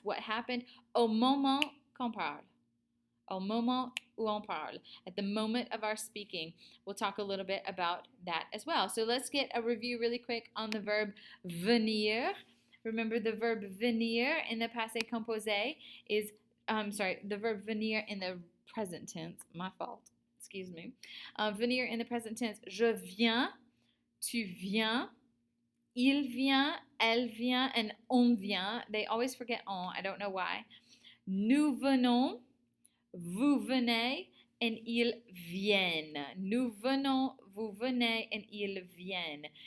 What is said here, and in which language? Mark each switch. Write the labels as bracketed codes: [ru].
[en] What happened [fr] au moment qu'on parle. Au moment où on parle. [en] At the moment of our speaking. We'll talk a little bit about that as well. So let's get a review really quick on the verb venir. Remember the verb venir in the passé composé is, the verb venir in the present tense, my fault. Excuse me. Venir in the present tense. [fr] Je viens, tu viens, il vient, elle vient, and on vient. [en] They always forget on. I don't know why. [fr] Nous venons, vous venez, and ils viennent. Nous venons, vous venez, and ils viennent.